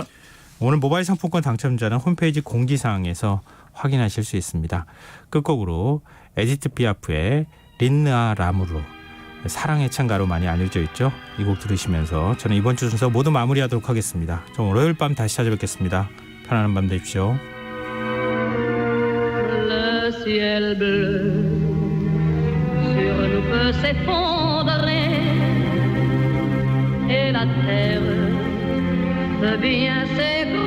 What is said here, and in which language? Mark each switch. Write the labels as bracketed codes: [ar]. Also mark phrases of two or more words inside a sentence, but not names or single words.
[ko] 오늘 모바일 상품권 당첨자는 홈페이지 공지사항에서 확인하실 수 있습니다. 끝곡으로 에디트 피아프의 린느아 라무르 사랑의 찬가로 많이 알려져 있죠. 이 곡 들으시면서 저는 이번 주 순서 모두 마무리하도록 하겠습니다. 좀 월요일 밤 다시 찾아뵙겠습니다. 편안한 밤 되십시오. [fr] Le ciel bleu sur nous peut s'effondrer et la terre peut bien s'effondrer.